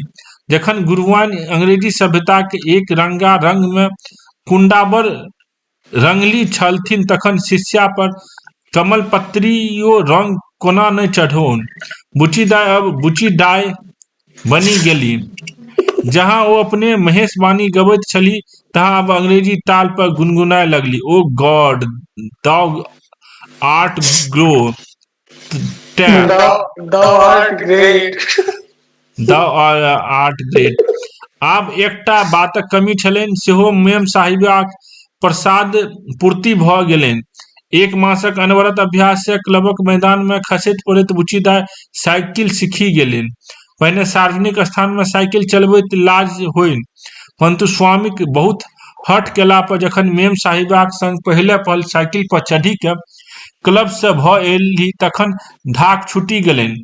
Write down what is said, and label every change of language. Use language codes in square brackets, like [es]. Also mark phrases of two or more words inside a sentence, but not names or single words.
[mai] जखन गुरुआइन अंग्रेजी सभ्यता के एक रंगा रंग में कुंडाबर रंगली छलथिन, तखन शिष्या पर कमलपत्रियो रंग कोना नहीं चढ़ौन। बुचीदाय अब बुचीडाय बनी गेली। जहाँ ओ अपने महेश वाणी गबैत छली, तहाँ अब अंग्रेजी ताल पर गुनगुनाय लगली। [en] O God, thou art great. thou art great। [mai] आब एकटा बातक कमी छलनि, सेहो मेम साहिबाक प्रसाद पूर्ति भ गेलनि। 1 मासक अनवरत अभ्यास से क्लबक मैदान में खसैत पड़ैत बुचीदाय साइकिल सीखि गेलनि। पहिने सार्वजनिक स्थान में साइकिल चलबैत लाज होइन, परंतु स्वामीक बहुत हट केला पर जखन मेम साहिबाक संग पहले पल साइकिल पर चढ़ी के क्लब से भ एली तखन धाक छूटि गेलनि।